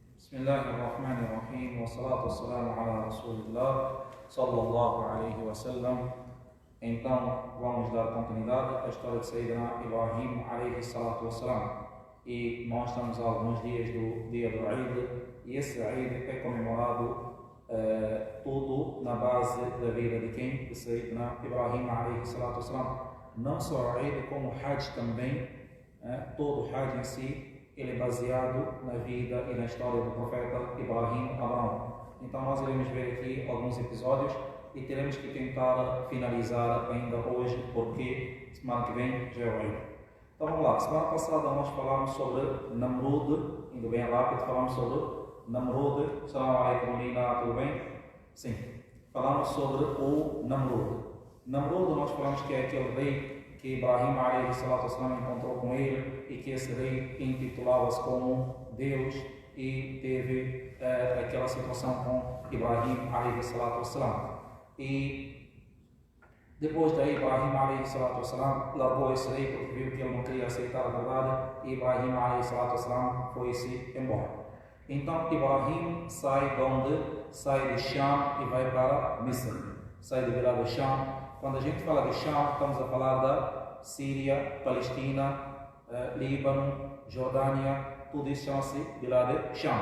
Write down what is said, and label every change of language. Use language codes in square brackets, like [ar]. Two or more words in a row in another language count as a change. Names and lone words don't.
[ar] بسم الله الرحمن الرحيم. والصلاة والسلام على رسول الله صلى الله عليه وسلم. [pt] Então, vamos dar continuidade à história de Sayyidina Ibrahim [ar] عليه الصلاة والسلام. [pt] E nós estamos a alguns dias do dia do Eid, e esse Eid é comemorado tudo na base da vida de quem? De Sayyidina Ibrahim [ar] عليه الصلاة والسلام. [pt] Não só o Eid, como o Hajj também, todo o Hajj em si, ele é baseado na vida e na história do profeta Ibrahim Abraão. Então nós iremos ver aqui alguns episódios e teremos que tentar finalizar ainda hoje, porque semana que vem já é o Eid. Então vamos lá, semana passada nós falamos sobre Namrud, indo bem rápido, falamos sobre Namrud. [ar] السلام عليكم, [pt] Lina, tudo bem? Sim, falamos sobre o Namrud. Namrud nós falamos que é aquele rei que Ibrahim [ar] عليه الصلاة والسلام [pt] encontrou com ele, e que esse rei intitulava-se como Deus, e teve aquela situação com Ibrahim [ar] عليه الصلاة والسلام. [pt] E depois daí Ibrahim [ar] عليه الصلاة والسلام [pt] largou esse rei porque viu que ele não queria aceitar a verdade, e Ibrahim [ar] عليه الصلاة والسلام [pt] foi-se embora. Então Ibrahim sai de onde? Sai de Sham e vai para Misr. Sai de Bilad Sham. Quando a gente fala de Sham, estamos a falar da Síria, Palestina, Líbano, Jordânia, tudo isso chama-se Bilad Sham.